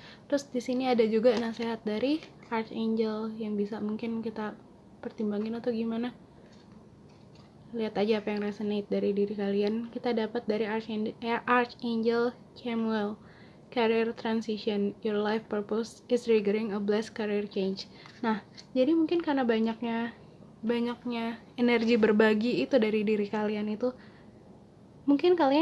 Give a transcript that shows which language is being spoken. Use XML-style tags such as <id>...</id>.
<id>Terus di sini ada juga nasihat dari Archangel yang bisa mungkin kita pertimbangin atau gimana. Lihat aja apa yang resonate dari diri kalian. Kita dapat dari Archangel Chamuel.</id> <en>Career transition, your life purpose is triggering a blessed career change.</en> <id>Nah, jadi mungkin karena banyaknya energi berbagi itu dari diri kalian itu, mungkin</id>